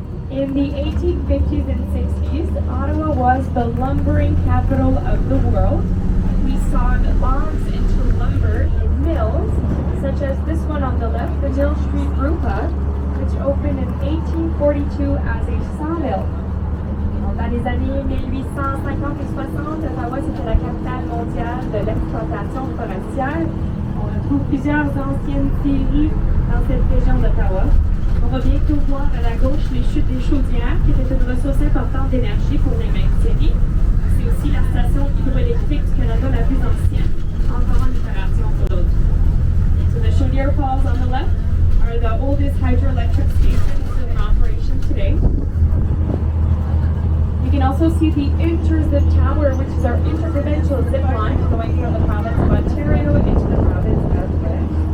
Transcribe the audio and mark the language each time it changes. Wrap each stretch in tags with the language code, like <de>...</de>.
<en>In the 1850s and 60s, Ottawa was the lumbering capital of the world. We sawed logs into lumber in mills, such as this one on the left, the Mill Street Rupa, which opened in 1842 as a sawmill.</en> <fr>Dans les années 1850 et 60, Ottawa c'était la capitale mondiale de l'exploitation forestière. On trouve plusieurs anciennes scieries dans cette région d'Ottawa. On va bientôt voir à la gauche les chutes des chaudières, qui étaient une ressource importante d'énergie pour les mêmes séries. C'est aussi la station hydroélectrique du Canada la plus ancienne, encore en opération pour l'autre.</fr> <en>So the Chaudière Falls on the left are the oldest hydroelectric stations in operation today. You can also see the Interzip Tower, which is our interprovincial zip line going from the province of Ontario into the province of Quebec.</en>